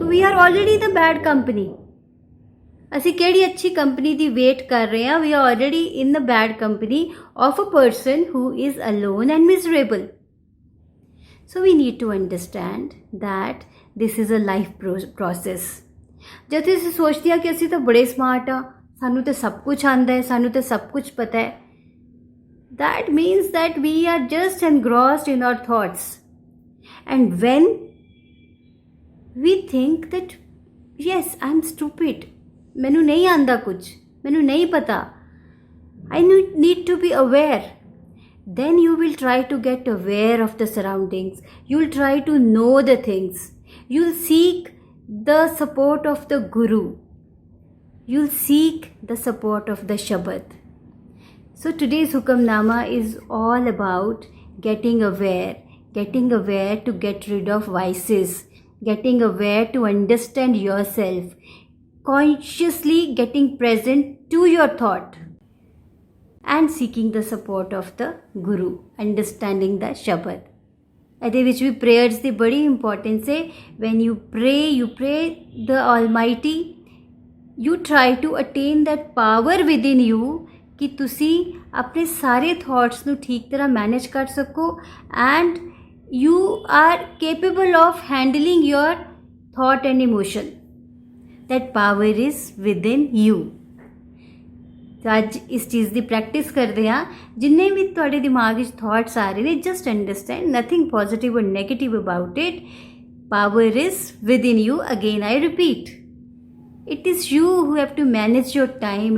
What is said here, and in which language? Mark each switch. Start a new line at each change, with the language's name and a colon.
English: So we are already the bad company.
Punjabi: ਅਸੀਂ ਕਿਹੜੀ ਅੱਛੀ ਕੰਪਨੀ ਦੀ ਵੇਟ ਕਰ ਰਹੇ ਹਾਂ?
English: We are already in the bad company of a person who is alone and miserable. So we need to understand that this is a life process.
Punjabi: जब ਤੁਸੀਂ ਸੋਚਦੇ ਆ ਕਿ ਅਸੀਂ ਤਾਂ ਬੜੇ ਸਮਾਰਟ ਆ, ਸਾਨੂੰ ਤਾਂ ਸਭ ਕੁਝ ਆਉਂਦਾ ਹੈ, ਸਾਨੂੰ ਤਾਂ ਸਭ ਕੁਝ ਪਤਾ ਹੈ,
English: that means that we are just engrossed in our thoughts. And when we think that yes, I'm stupid,
Punjabi: ਮੈਨੂੰ ਨਹੀਂ ਆਉਂਦਾ ਕੁਝ, ਮੈਨੂੰ ਨਹੀਂ ਪਤਾ,
English: I need to be aware. Then you will try to get aware of the surroundings. You will try to know the things. You will seek the support of the Guru. You will seek the support of the Shabad. So today's Hukamnama is all about getting aware to get rid of vices, getting aware to understand yourself, consciously getting present to your thought, and seeking the support of the Guru, understanding the Shabad.
Punjabi: ਇਹਦੇ ਵਿੱਚ ਵੀ prayers ਦੀ ਬੜੀ importance ਹੈ.
English: when you pray the Almighty, you try to attain that power within you
Punjabi: ਕਿ ਤੁਸੀਂ ਆਪਣੇ ਸਾਰੇ thoughts ਨੂੰ ਠੀਕ ਤਰ੍ਹਾਂ ਮੈਨੇਜ ਕਰ ਸਕੋ
English: and you are capable of handling your thought and emotion. That power is within you.
Punjabi: ਅੱਜ ਇਸ ਚੀਜ਼ ਦੀ ਪ੍ਰੈਕਟਿਸ ਕਰਦੇ ਹਾਂ. ਜਿੰਨੇ ਵੀ ਤੁਹਾਡੇ ਦਿਮਾਗ ਵਿੱਚ ਥਾਟਸ ਆ ਰਹੇ ਨੇ,
English: Just understand nothing positive or negative about it. Power is within you. Again I repeat, it is you who have to manage your time.